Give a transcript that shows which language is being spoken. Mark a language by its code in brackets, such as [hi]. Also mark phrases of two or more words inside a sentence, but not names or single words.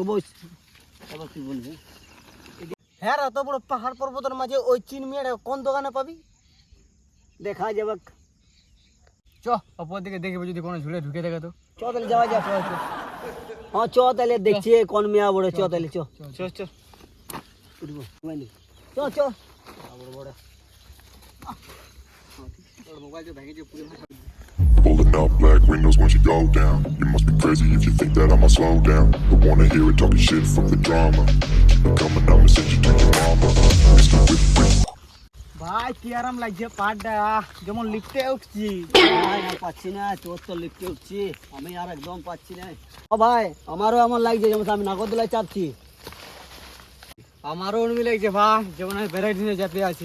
[bn] বস এবার তুই বলবি। হ্যাঁ এত বড় পাহাড় পর্বতের মাঝে ওই চিন মেয়েটা কোন দোকানে পাবি? দেখা যাবে। চো উপর দিকে দেখবো যদি কোনো ঝুলে ঢুকে থাকে তো। চ তাহলে যাওয়া যাক। হ্যাঁ চ তাহলে দেখছি কোন মেয়া বড়। চ তাহলে চ চো চো চ চ। [en] pulling up black windows when you go down. You must be crazy if you think that I'ma slow down. But wanna hear it talking shit from the drama. Coming out and send you to your mama. Mr. Whip Whip. [bn] ভাই কি আরাম লাগছে পাহাড়টা, যেমন লিফটে উঠছি। ভাই আর পাচ্ছি না, তোর তো লিফটে উঠছি, আমি আর একদম পাচ্ছি না। ও ভাই আমারও এমন লাগছে যেমন আমি নাগরদোলায় চাপছি। আমারও উর্মি লাগছে ভাই, যেমন আমি ভ্যারাইটি নিয়ে যেতে আছি।